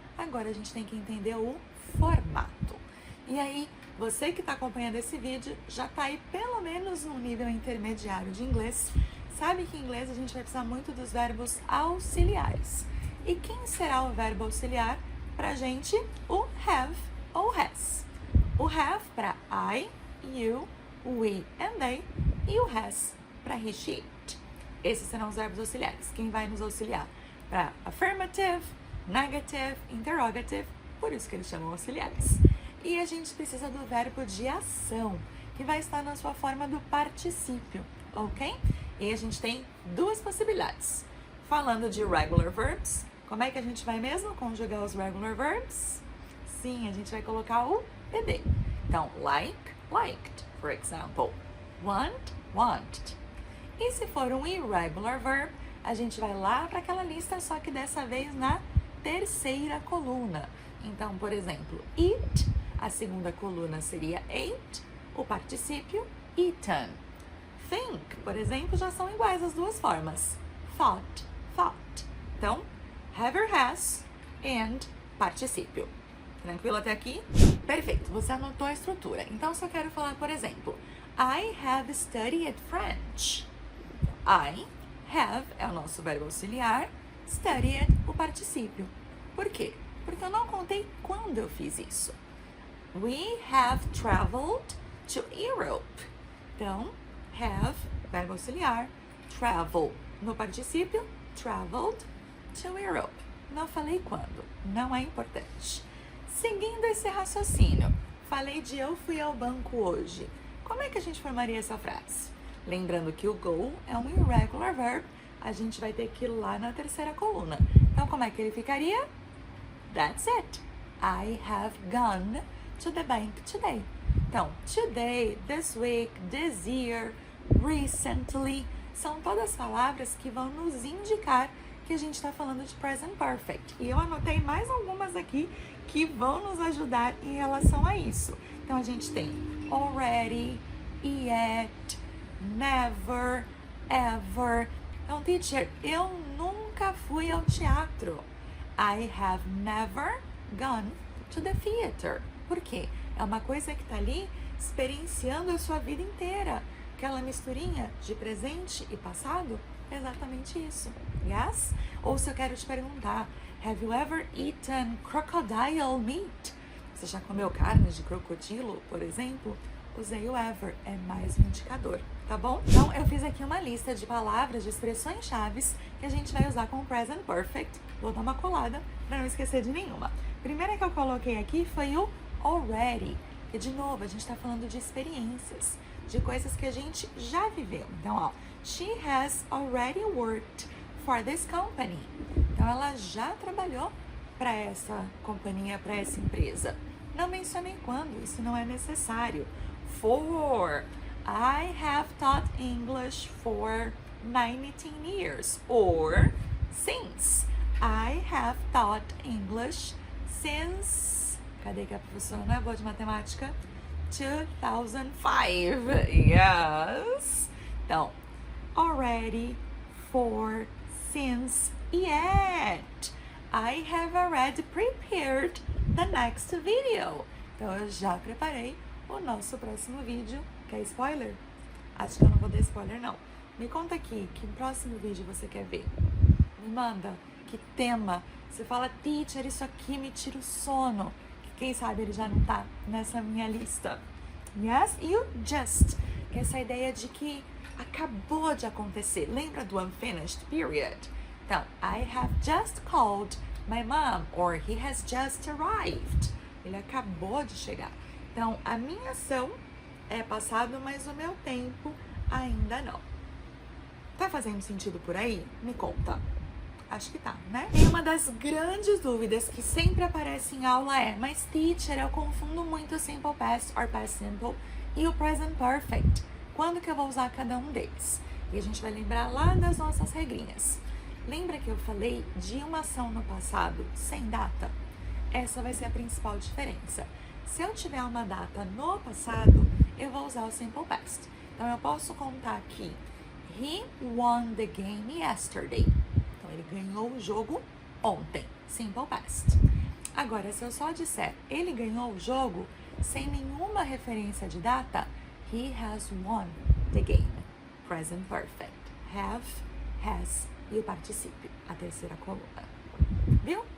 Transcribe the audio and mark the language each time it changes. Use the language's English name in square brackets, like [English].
[Portuguese] Agora a gente tem que entender o formato. E aí, você que está acompanhando esse vídeo já está aí pelo menos no nível intermediário de inglês. Sabe que em inglês a gente vai precisar muito dos verbos auxiliares. E quem será o verbo auxiliar pra gente? O have ou has. O have para I, you, we and they e o has para he, she, it. Esses serão os verbos auxiliares. Quem vai nos auxiliar para affirmative, negative, interrogative, por isso que eles chamam auxiliares. E a gente precisa do verbo de ação, que vai estar na sua forma do particípio, ok? E a gente tem 2 possibilidades. Falando de regular verbs, como é que a gente vai mesmo conjugar os regular verbs? Sim, a gente vai colocar o ed. [English] Então, like, liked, for example. Want, wanted. [Portuguese] E se for um irregular verb, a gente vai lá para aquela lista, só que dessa vez na terceira coluna. Então, por exemplo, eat, a segunda coluna seria ate, o particípio eaten. Think, por exemplo, já são iguais as 2 formas. Thought, thought. Então, have or has and particípio. Tranquilo até aqui? Perfeito, você anotou a estrutura. Então, se eu quero falar, por exemplo, [English] I have studied French. [Portuguese] I have é o nosso verbo auxiliar, studied o particípio. Por quê? Porque eu não contei quando eu fiz isso. [English] We have traveled to Europe. [Portuguese] Então, have, verbo auxiliar, travel no particípio, [English] traveled to Europe. [Portuguese] Não falei quando, não é importante. Seguindo esse raciocínio, falei de eu fui ao banco hoje. Como é que a gente formaria essa frase? Lembrando que o go é um irregular verb, a gente vai ter que ir lá na terceira coluna. Então, como é que ele ficaria? [English] That's it. I have gone to the bank today. [Portuguese] Então, today, this week, this year, recently, são todas palavras que vão nos indicar que a gente está falando de Present Perfect. E eu anotei mais algumas aqui que vão nos ajudar em relação a isso. Então, a gente tem already, yet, never, ever. Então, teacher, eu nunca fui ao teatro. [English] I have never gone to the theater. [Portuguese] Por quê? É uma coisa que está ali experienciando a sua vida inteira. Aquela misturinha de presente e passado, é exatamente isso. Yes? Ou se eu quero te perguntar, [English] have you ever eaten crocodile meat? [Portuguese] Você já comeu carne de crocodilo, por exemplo? Usei o ever, é mais um indicador, tá bom? Então, eu fiz aqui uma lista de palavras, de expressões chaves que a gente vai usar com o present perfect. Vou dar uma colada para não esquecer de nenhuma. A primeira que eu coloquei aqui foi o already, que de novo a gente está falando de experiências, de coisas que a gente já viveu. Então, ó, [English] she has already worked for this company. [Portuguese] Então, ela já trabalhou para essa companhia, para essa empresa. Não mencionei quando, isso não é necessário. [English] For, I have taught English for 19 years. Or, since, I have taught English since, [Portuguese] cadê que a professora não é boa de matemática? 2005. Yes. Então, already, for, since, yet. [English] I have already prepared the next video. [Portuguese] Então, eu já preparei o nosso próximo vídeo. Quer spoiler? Acho que eu não vou dar spoiler, não. Me conta aqui, que próximo vídeo você quer ver? Me manda, que tema? Você fala, teacher, isso aqui me tira o sono. Que quem sabe ele já não tá nessa minha lista. Yes? E o just, que é essa ideia de que acabou de acontecer. Lembra do unfinished period? Então, [English] I have just called my mom, or he has just arrived. [Portuguese] Ele acabou de chegar. Então, a minha ação é passado, mas o meu tempo ainda não. Tá fazendo sentido por aí? Me conta. Acho que tá, né? E uma das grandes dúvidas que sempre aparece em aula é, mas teacher, eu confundo muito o simple past or past simple e o present perfect. Quando que eu vou usar cada um deles? E a gente vai lembrar lá das nossas regrinhas. Lembra que eu falei de uma ação no passado sem data? Essa vai ser a principal diferença. Se eu tiver uma data no passado, eu vou usar o simple past. Então, eu posso contar aqui, [English] he won the game yesterday. [Portuguese] Então, ele ganhou o jogo ontem, simple past. Agora, se eu só disser, ele ganhou o jogo, sem nenhuma referência de data, [English] he has won the game, present perfect. [Portuguese] Have, has e o particípio, a terceira coluna. Viu?